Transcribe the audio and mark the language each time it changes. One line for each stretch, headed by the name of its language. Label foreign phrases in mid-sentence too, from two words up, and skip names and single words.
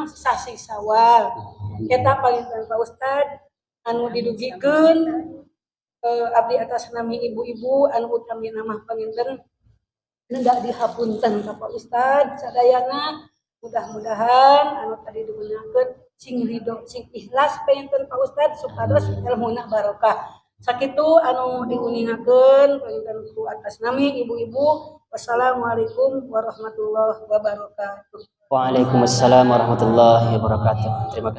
Sundanese: sasi Sawal eta panginten Pak Ustad anu didugikeun abdi atas nami ibu-ibu anu utami nama panginten hendak dihapunten ka Pak Ustad sadayana mudah-mudahan anu tadi digunakeun sing ridho sing ikhlas panginten Pak Ustad supados ilmuna barokah sakitu anu diuningakeun panginten ku atas nami ibu-ibu.
Arabic: والسلام عليكم ورحمة الله وبركاته. وعليكم السلام ورحمة الله وبركاته.
Indonesian: Terima kasih.